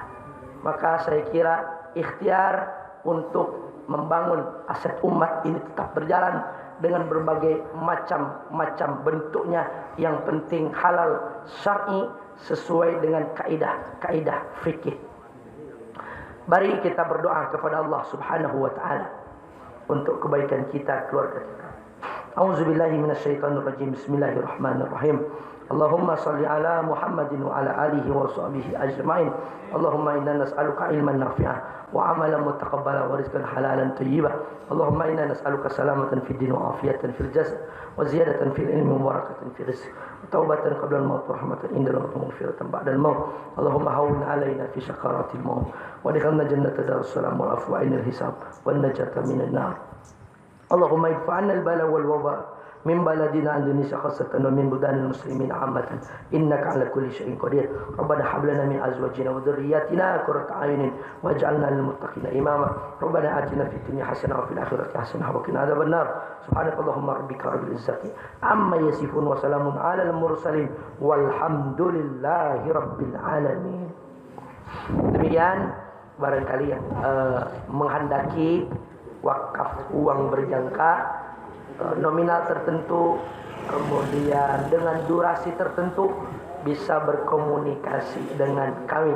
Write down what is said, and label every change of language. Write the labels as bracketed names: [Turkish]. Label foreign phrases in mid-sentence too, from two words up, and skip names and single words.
[Indonesian] Maka saya kira ikhtiar untuk membangun aset umat ini tetap berjalan dengan berbagai macam bentuknya. Yang penting halal syar'i sesuai dengan kaidah fikih. Mari kita berdoa kepada Allah [Arabic] سبحانه وتعالى [Indonesian] untuk kebaikan kita, keluarga kita. [Arabic] أعوذ بالله من الشيطان الرجيم. بسم الله الرحمن الرحيم. اللهم صل على محمد وعلى آله وصحبه أجمعين. اللهم إنا نسألك علما نافعة وعملا متقبلا ورزقا حلالا طيبا. اللهم إنا نسألك سلامة في الدين وعافية في الجسد وزيادة في العلم وبركة في الرزق وتوبة قبل الموت ورحمة عند الموت ومغفرة بعد الموت. اللهم هون علينا في سكرات الموت وأدخلنا جنة دار السلام والعفو عند الحساب والنجاة من النار. اللهم ادفعنا البلاء والوباء من بلدنا Indonesia خاصة ومن بلدان المسلمين عامة إنك على كل شيء قدير. ربنا هب لنا من أزواجنا وذرياتنا قرة أعين واجعلنا للمتقين إماما. ربنا آتنا في الدنيا حسنة وفي الآخرة حسنة وقنا عذاب النار. سبحانك اللهم ربك رب العزة عما يصفون وسلام على المرسلين والحمد لله رب العالمين. [Indonesian] Demikian barangkali yang menghendaki wakaf uang berjangka nominal tertentu, kemudian dengan durasi tertentu, bisa berkomunikasi dengan kami.